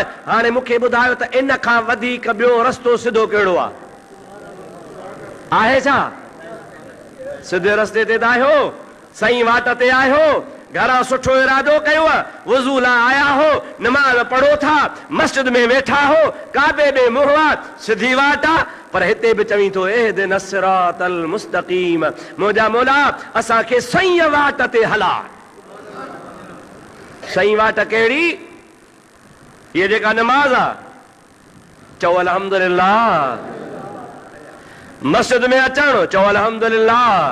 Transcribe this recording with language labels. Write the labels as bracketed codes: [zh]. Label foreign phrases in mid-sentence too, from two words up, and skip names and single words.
[sd] हाणे मूंखे ॿुधायो त इन खां वधीक ॿियो रस्तो सिधो कहिड़ो आहे छा? सिधे रस्ते ते त आहियो सही वाट ते आहियो घरां सुठो इरादो कयो, वज़ू लाइ आया हो, नमाज़ पढ़ो था, मस्जिद में वेठा हो, काबे में मुंहुं आहे, सिधी वाट आहे, पर हिते बि चवीं थो [ar] اهدنا الصراط المستقيم, [sd] मुंहिंजा मौला असांखे सही वाट ते हला। सही वाट कहिड़ी? इहा जेका नमाज़ आहे, चओ अल्हम्दुलिल्लाह। मस्जिद में अचणु, चओ अल्हम्दुलिल्लाह।